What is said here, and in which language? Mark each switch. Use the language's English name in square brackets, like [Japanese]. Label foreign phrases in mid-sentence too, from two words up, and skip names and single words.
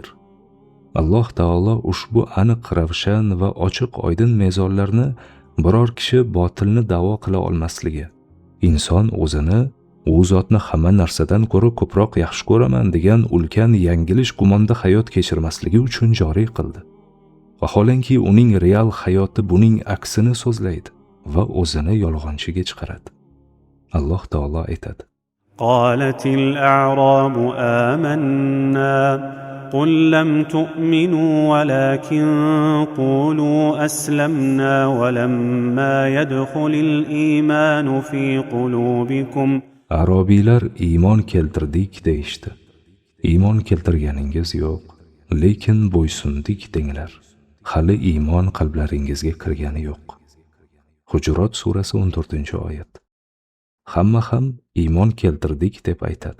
[Uzbek] Alloh taolo ushbu aniq ravshan va ochiq oydin mezonlarni biror kishi botilni da'vo qila olmasligi, inson o'zini u zotni hamma narsadan ko'ra ko'proq yaxshi ko'raman degan ulkan yangilish gumonda hayot kechirmasligi uchun joriy qildi. Vaholanki uning real hayoti buning aksini so'zlaydi va o'zini yolg'onchiga chiqaradi. Alloh taolo aytadi: [Arabic] قالت الأعراب آمنا قل لم تؤمنوا ولكن قولوا أسلمنا ولما يدخل الإيمان في قلوبكم. [Uzbek] Arobiylar iymon keltirdik deyishdi. Iymon keltirganingiz yo'q, lekin bo'ysundik denglar. Hali iymon qalblaringizga kirgani yo'q. Hujurot surasi 14-oyat. Hamma ham iymon keltirdik deb aytadi.